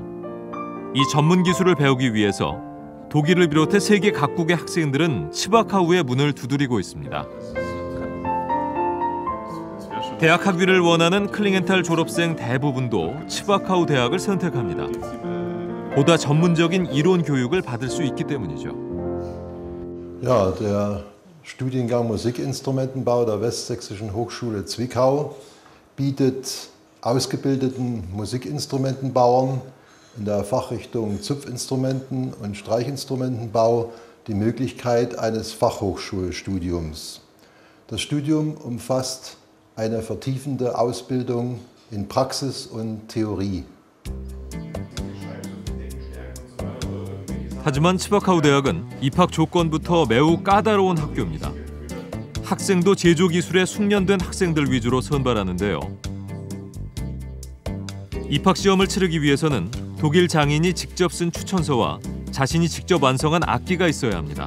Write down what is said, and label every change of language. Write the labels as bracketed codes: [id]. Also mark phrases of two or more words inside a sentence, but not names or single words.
[ko] 이 전문 기술을 배우기 위해서 독일을 비롯해 세계 각국의 학생들은 치바카우의 문을 두드리고 있습니다. 대학 학위를 원하는 클링엔탈 졸업생 대부분도 치바카우 대학을 선택합니다. 보다 전문적인 이론 교육을 받을 수 있기 때문이죠. [de] Ja, der Studiengang Musikinstrumentenbau der Westsächsischen Hochschule Zwickau bietet ausgebildeten Musikinstrumentenbauern in der Fachrichtung Zupfinstrumenten und Streichinstrumentenbau die Möglichkeit eines Fachhochschulstudiums. Das Studium umfasst eine vertiefende Ausbildung in Praxis und Theorie. [ko] 하지만 치바카우 대학은 입학 조건부터 매우 까다로운 학교입니다. 학생도 제조 기술에 숙련된 학생들 위주로 선발하는데요. 입학 시험을 치르기 위해서는 독일 장인이 직접 쓴 추천서와 자신이 직접 완성한 악기가 있어야 합니다.